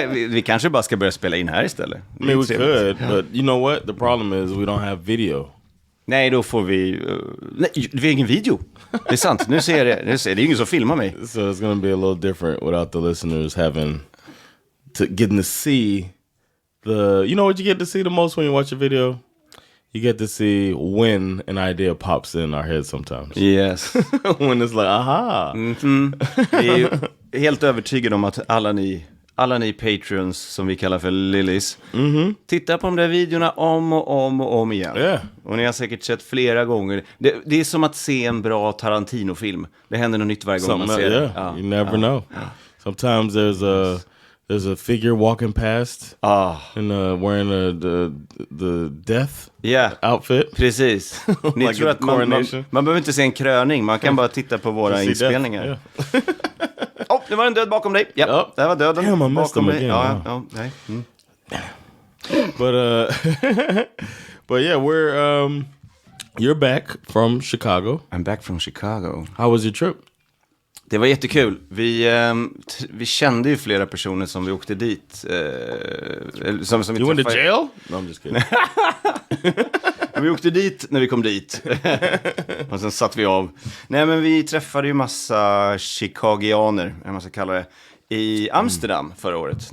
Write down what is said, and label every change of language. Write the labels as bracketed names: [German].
[Swedish] Vi kanske bara ska börja spela in här istället. [English] I mean, we could, but you know what? The problem is we don't have video. [Swedish] Nej, då får vi... nej, vi har ingen video. Det är sant. Nu ser jag det. Det är ingen som filmar mig. [English] So it's going to be a little different without the listeners getting to see the... You know what you get to see the most when you watch a video? You get to see when an idea pops in our head sometimes. Yes. When it's like, aha! [Swedish] Vi är ju helt övertygade om att alla ni Patreons, som vi kallar för Lillis, tittar på de där videorna om och om igen. [English] Yeah. [Swedish] Och ni har säkert sett flera gånger. Det är som att se en bra Tarantino-film. Det händer något nytt varje gång man ser det. [English] You never know. Sometimes there's a figure walking past and wearing the death outfit. [Swedish] Precis. Ni [English] Like [Swedish] tror att man behöver inte se en kröning. Man kan bara titta på våra inspelningar. [English] Yeah. [Swedish] Det var en död bakom dig. Ja, det var döden. [English] Damn, I missed [Swedish] bakom [English] him [Swedish] dig. [English] again. [Swedish] Ja, nej. [English] But yeah, you're back from Chicago. I'm back from Chicago. How was your trip? [Swedish] Det var jättekul. Vi kände ju flera personer som vi åkte dit. Som vi [English] you went to jail? No, I'm just kidding. [Swedish] Vi åkte dit när vi kom dit. Och sen satt vi av. Nej, men vi träffade ju massa chicagianer, eller man ska kalla det, i Amsterdam förra året.